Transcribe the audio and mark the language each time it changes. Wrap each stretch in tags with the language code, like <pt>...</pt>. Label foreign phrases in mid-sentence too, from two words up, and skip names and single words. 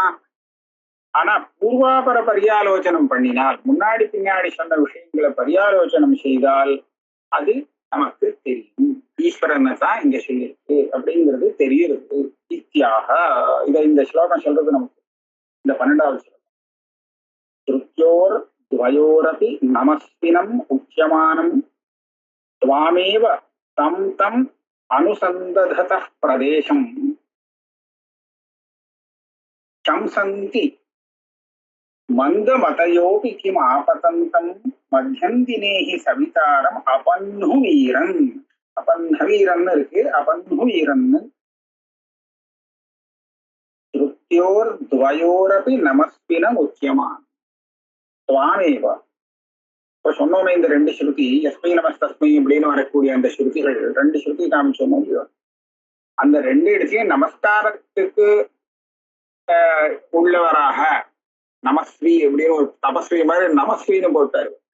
<ta>ஆனா பூர்வாபர பரியாலோசனம் பண்ணினால், முன்னாடி பின்னாடி சொன்ன விஷயங்களை பரியாலோசனம் செய்தால் அது நமக்கு தெரியும். ஈஸ்வரனை தான் இங்க சொல்லியிருக்கு அப்படிங்கிறது தெரியுது. இத்தியாக இதை இந்த ஸ்லோகம் சொல்றது நமக்கு இந்த 12வது ஸ்லோகம்.</ta> <sa>श्रुत्योर् द्वयोरपि नमस्विनम् उच्यमानम् त्वामेव तं तम् अनुसन्दधतः प्रदेशं शंसन्ति मन्दमतयोऽपि किम् आपतन्तं मध्यन्दिने हि सवितारम् अपह्नुवीरन्.</sa> <ta>अपह्नवीरन् இருக்கு, अपह्नुवीरन्.</ta> <sa>श्रुत्योर्द्वयोरपि नमस्विनम् उच्यमानम् त्वामेव.</sa> <ta>இப்ப சொன்னோமே இந்த 2 ஸ்ருதி,</ta> <sa>यस्मै नमस्तस्मै</sa> <ta>அப்படின்னு வரக்கூடிய அந்த ஸ்ருதிகள் 2 ஸ்ருதி நாம் சொன்னோம் இல்லையோ, அந்த 2 இடத்தையும் நமஸ்காரத்துக்கு உள்ளவராக நமஸ்வி அப்படின்னு ஒரு தபஸ்வி மாதிரி நமஸ்வின்னு போட்டாரு.</ta>